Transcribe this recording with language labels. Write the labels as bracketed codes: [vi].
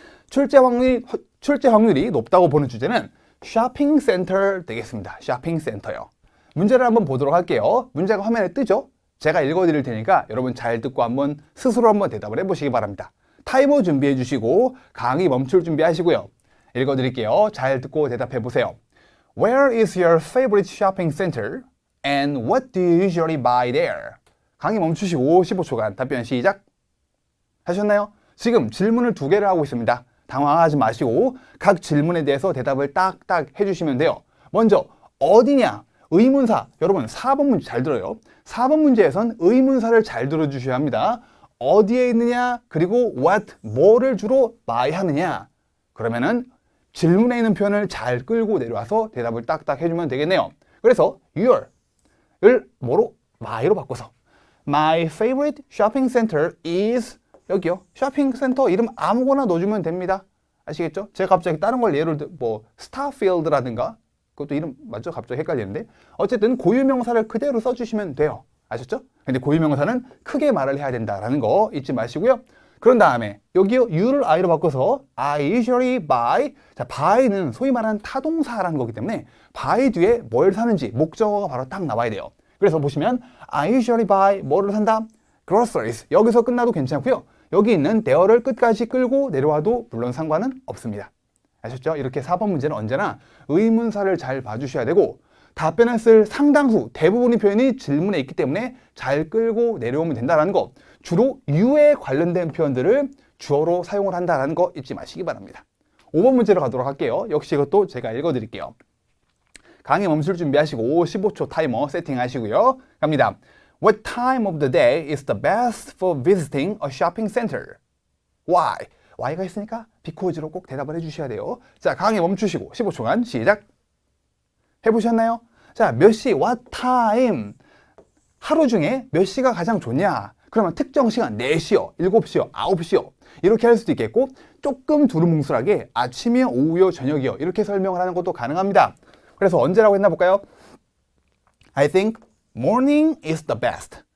[ko] 출제 확률이 높다고 보는 주제는 쇼핑센터 되겠습니다. 쇼핑센터요. 문제를 한번 보도록 할게요. 문제가 화면에 뜨죠? 제가 읽어드릴 테니까 여러분 잘 듣고 한번 스스로 한번 대답을 해보시기 바랍니다. 타이머 준비해 주시고 강의 멈출 준비하시고요. 읽어드릴게요. 잘 듣고 대답해 보세요. [en] Where is your favorite shopping center? And what do you usually buy there? [ko] 강의 멈추시고 15초간 답변 시작. 하셨나요? 지금 질문을 두 개를 하고 있습니다. 당황하지 마시고 각 질문에 대해서 대답을 딱딱 해주시면 돼요. 먼저 어디냐? 의문사. 여러분 4번 문제 잘 들어요. 4번 문제에선 의문사를 잘 들어주셔야 합니다. 어디에 있느냐? 그리고 what, 뭐를 주로 buy 하느냐? 그러면은 질문에 있는 표현을 잘 끌고 내려와서 대답을 딱딱 해주면 되겠네요. 그래서 your을 뭐로? my로 바꿔서 [en] My favorite shopping center is [ko] 여기요. 쇼핑센터 이름 아무거나 넣어주면 됩니다. 아시겠죠? 제가 갑자기 다른 걸 예를 들어 뭐 스타필드라든가 그것도 이름 맞죠? 갑자기 헷갈리는데 어쨌든 고유명사를 그대로 써주시면 돼요. 아셨죠? 근데 고유명사는 크게 말을 해야 된다라는 거 잊지 마시고요. 그런 다음에 여기요 you를 I로 바꿔서 [en] I usually buy. [ko] 자, buy는 소위 말하는 타동사라는 거기 때문에 buy 뒤에 뭘 사는지 목적어가 바로 딱 나와야 돼요. 그래서 보시면 [en] I usually buy [ko] 뭐를 산다? [en] groceries. [ko] 여기서 끝나도 괜찮고요. 여기 있는 there를 끝까지 끌고 내려와도 물론 상관은 없습니다. 아셨죠? 이렇게 4번 문제는 언제나 의문사를 잘 봐주셔야 되고 답변을 쓸 상당수, 대부분의 표현이 질문에 있기 때문에 잘 끌고 내려오면 된다는 거. 주로 you에 관련된 표현들을 주어로 사용을 한다는 거 잊지 마시기 바랍니다. 5번 문제로 가도록 할게요. 역시 이것도 제가 읽어드릴게요. 강의 멈출 준비하시고 15초 타이머 세팅하시고요. 갑니다. [en] What time of the day is the best for visiting a shopping center? Why? [ko] Why가 있으니까 because로 꼭 대답을 해주셔야 돼요. 자, 강의 멈추시고 15초간 시작. 해보셨나요? 자, 몇 시, [en] what time? [ko] 하루 중에 몇 시가 가장 좋냐? 그러면 특정 시간 4시요, 7시요, 9시요 이렇게 할 수도 있겠고 조금 두루뭉술하게 아침이요, 오후요, 저녁이요 이렇게 설명을 하는 것도 가능합니다. 그래서 언제라고 했나 볼까요? [en] I think morning is the best.